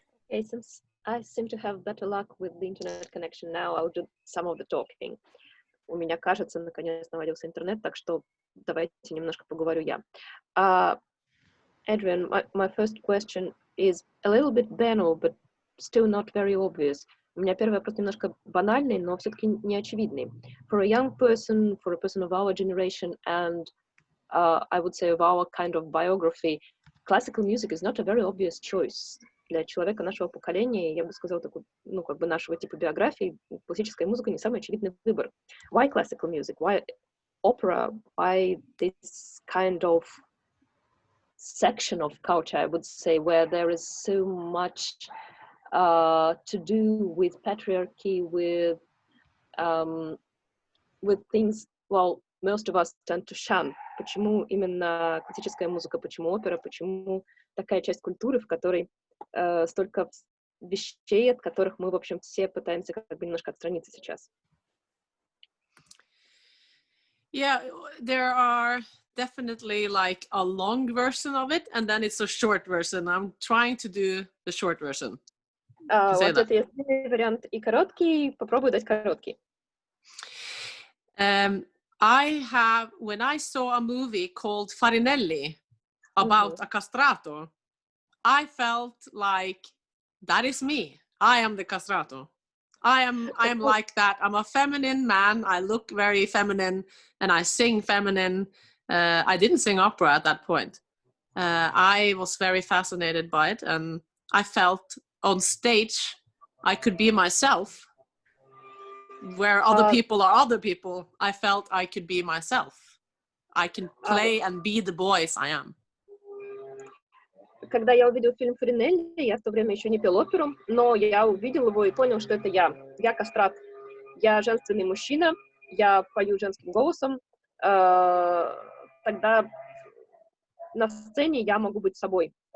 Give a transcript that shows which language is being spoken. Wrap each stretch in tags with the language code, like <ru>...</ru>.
<en>since I seem to have better luck with the internet connection now, I'll do some of the talking.</en> <ru>У меня, кажется, наконец наладился интернет, так что давайте немножко поговорю я.</ru> <en>Adrian, my first question is a little bit banal, but still not very obvious.</en> <ru>У меня первый вопрос немножко банальный, но все-таки не очевидный.</ru> <en>For a young person, for a person of our generation, and I would say of our kind of biography, classical music is not a very obvious choice.</en> <ru>Для человека нашего поколения, я бы сказала, такой, ну, как бы нашего типа биографии, классическая музыка не самый очевидный выбор.</ru> <en>Why classical music? Why opera? Why this kind of section of culture, I would say, where there is so much to do with patriarchy, with things, well, most of us tend to shun.</en> <ru>Почему именно классическая музыка, почему опера, почему такая часть культуры, в которой столько вещей, от которых мы, в общем, все пытаемся как бы немножко отстраниться сейчас.</ru> <en>Yeah, there are definitely like a long version of it, and then it's a short version. I'm trying to do the short version.</en> <ru>Вот это есть вариант и короткий, попробую дать короткий.</ru> <en>When I saw a movie called Farinelli about a castrato, I felt like that is me. I am the castrato. I am like that. I'm a feminine man. I look very feminine and I sing feminine. I didn't sing opera at that point. I was very fascinated by it, and I felt on stage I could be myself. Where other people are other people, I felt I could be myself. I can play and be the voice I am.</en> <ru>Когда я увидел фильм Фаринелли, я в то время еще не пел оперу, но я увидел его и понял, что это я. Я кастрат. Я женственный мужчина, я пою женским голосом. Тогда на сцене я могу быть собой.</ru>